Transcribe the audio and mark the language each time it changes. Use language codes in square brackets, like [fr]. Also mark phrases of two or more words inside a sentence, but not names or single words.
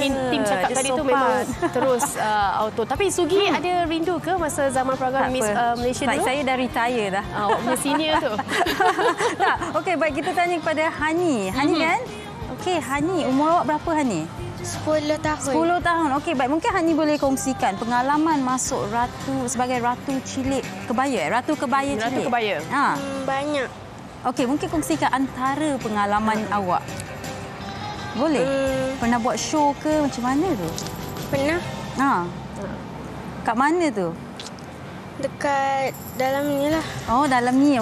[ms] Tim cakap tadi tu memang terus auto. Tapi Sugi ada rindu ke masa zaman program Miss Malaysia dulu? Saya dah retire dah. Awak punya senior tu. Tak. Okey, baik kita tanya kepada Hani. Hani kan? Okey, Hani, umur awak berapa Hani? 10 tahun. 10 tahun. Okey, baik. Mungkin Hani boleh kongsikan pengalaman masuk sebagai ratu cilik kebaya. Ratu kebaya cilik. Ratu kebaya. Banyak. Okey, mungkin kongsikan antara pengalaman awak. Boleh? Pernah buat show ke macam mana tu? Pernah. Kat mana tu? Dekat dalam ni lah. Oh, dalam ni.